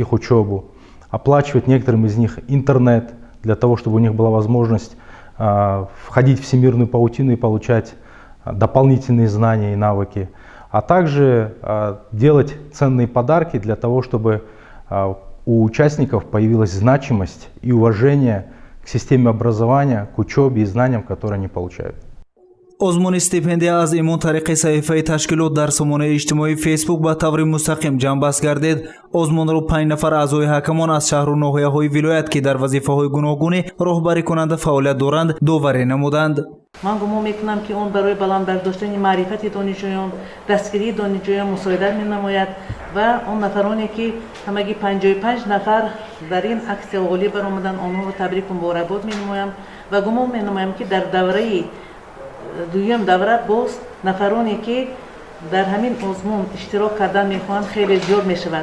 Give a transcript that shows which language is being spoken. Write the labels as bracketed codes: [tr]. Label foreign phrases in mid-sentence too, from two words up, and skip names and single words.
[ru] их учебу, оплачивать некоторым из них интернет, для того, чтобы у них была возможность входить в всемирную паутину и получать дополнительные знания и навыки, а также делать ценные подарки для того, чтобы у участников появилась значимость и уважение к системе образования, к учебе и знаниям, которые они получают. [tg] озмуни стипендия аз имон тариқи саҳифаи ташкилот дар сомонаи иҷтимоии фейсбук ба таври мустақим ҷамъбаст гардид. озмунро 5 нафар аъзои ҳакамон аз шаҳру ноҳияҳои вилоят ки дар вазифаҳои гуногуне роҳбарӣ кунанда фаъолият доранд доварӣ намуданд. ман гумон мекунам ки он барои баландбардоштани маърифати донишҷӯён, дастгирии донишҷӯён мусоидат менамояд ва он нафароне ки ҳамагӣ 55 нафар дар ин аксия ғолиб баромаданд, онҳоро табрику муборакбод менамоям ва гумон менамоям ки дар давраи дуюм давра боз нафароне ки дар ҳамин озмун иштирок кардан мехоҳанд хеле зиёд мешавад.